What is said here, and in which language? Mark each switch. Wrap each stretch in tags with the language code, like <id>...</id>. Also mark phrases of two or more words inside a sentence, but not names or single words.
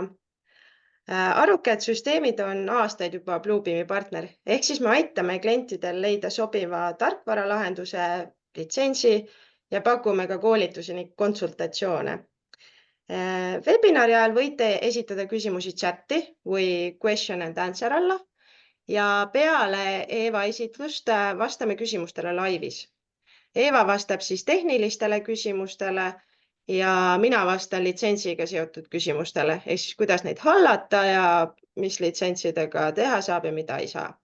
<et>Arukad süsteemid on aastaid juba Bluebeami partner, ehk siis me aitame klientidel leida sobiva tarkvaralahenduse, litsentsi ja pakume ka koolitusi ning konsultatsioone. Webinari ajal võite esitada küsimusi chati või</et> <en>question and answer</en> <et>alla ja peale Eeva esitlust vastame küsimustele laivis. Eeva vastab siis tehnilistele küsimustele ja mina vastan litsentsiga seotud küsimustele, ehk siis kuidas neid hallata ja mis litsentsidega teha saab ja mida ei saa.</et>